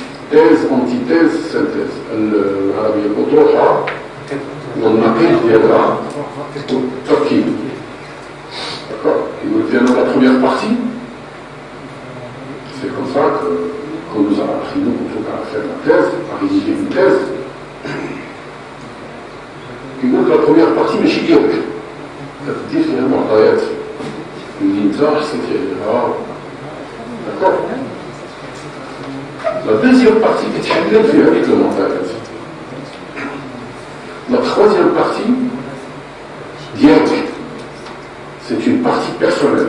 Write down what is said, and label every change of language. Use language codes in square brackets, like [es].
[fr] thèse, antithèse, synthèse. [ar] العربية الأطروحة والنقيض ديالها التركيب. [fr] D'accord. Il y a la première partie. C'est comme ça qu'on nous a appris, nous, quand on a fait la thèse, à rédiger une thèse. [ar] يقول [fr] la première partie [ar] ماشي ديالك. تدير فيها المعطيات اللي انت حسيت عليها. [fr] D'accord. La deuxième partie est [ar] تحلل فيها [fr] avec le معطيات. La troisième partie [ar] ديالك. [fr] C'est une partie personnelle.